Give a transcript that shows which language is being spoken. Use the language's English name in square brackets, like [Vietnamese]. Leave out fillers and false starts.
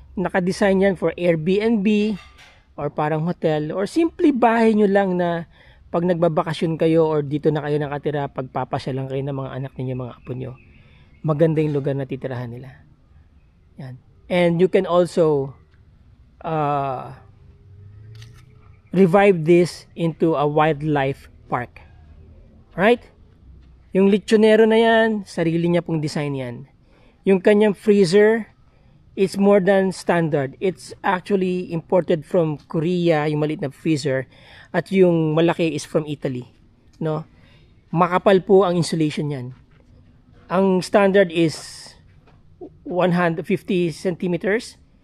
[Filipino] Naka-design yan for Airbnb or parang hotel or simply bahay nyo lang na pag nagbabakasyon kayo or dito na kayo nakatira, pagpapasya lang kayo ng mga anak ninyo, mga apo nyo. Maganda yung lugar na titirahan nila. Yan. [English] And you can also revive this into a wildlife park. Right? [Filipino] Yung lechonero na yan, sarili niya pong design yan. Yung kanyang freezer, [English] it's more than standard. It's actually imported from Korea, [Filipino] yung maliit na freezer, at yung malaki [English] is from Italy. [Filipino] Makapal po ang insulation yan. [English] Ang standard is 150 centimeters.